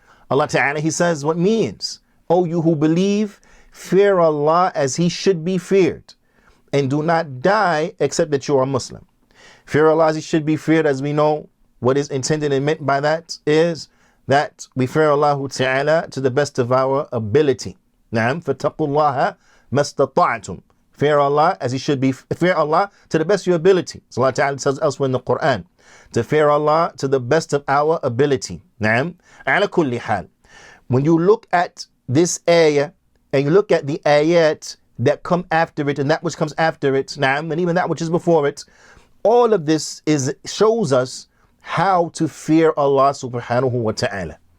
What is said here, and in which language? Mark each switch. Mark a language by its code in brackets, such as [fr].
[en] Allah Ta'ala, He says, what means, O you who believe, fear Allah as He should be feared, and do not die except that you are Muslim. Fear Allah as He should be feared, as we know, what is intended and meant by that is that we fear Allah Ta'ala to the best of our ability. [ar] Naam, فَاتَّقُوا اللَّهَ مَسْتَطَعْتُمْ. [en] Fear Allah as He should be, fear Allah to the best of your ability. So Allah Ta'ala says elsewhere in the Qur'an, to fear Allah to the best of our ability. Naam, ala kulli hal. When you look at this ayah, and you look at the ayat that come after it, and that which comes after it, naam, and even that which is before it, all of this shows us how to fear Allah subhanahu wa ta'ala.